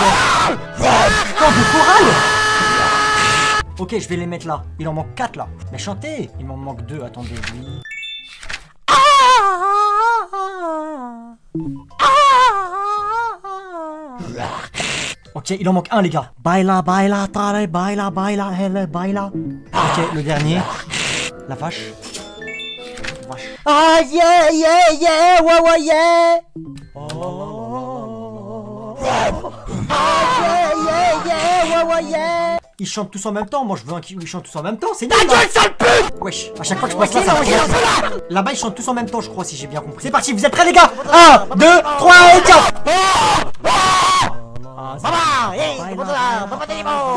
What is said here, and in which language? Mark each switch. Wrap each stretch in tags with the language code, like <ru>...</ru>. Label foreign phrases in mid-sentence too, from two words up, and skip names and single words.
<fr>Putain, de chorale. Ok, je vais les mettre là. Il en manque 4 là. Mais chantez. Il m'en manque 2, attendez, oui. Ok, il en manque un, les gars.</fr> <es>Baila, baila, tare, baila, baila, hele, baila.</es> <fr>Ok, le dernier. La vache. Vache. Ah yeah yeah yeah ouais ouais yeah. Ah yeah yeah yeah ouais ouais yeah. Ils chantent tous en même temps. Moi, je veux un qui où ils chantent tous en même temps. C'est Ta nul, là. gueule, sale pute. Wesh, à chaque fois que je passe là, Ok, ça non, me j'ai un peu commence. Là-bas, ils chantent tous en même temps, je crois, si j'ai bien compris. C'est parti, vous êtes prêts, les gars? 1, 2, 3 et 4. Baba, hey, comment ça va? Baba Delimo.</fr>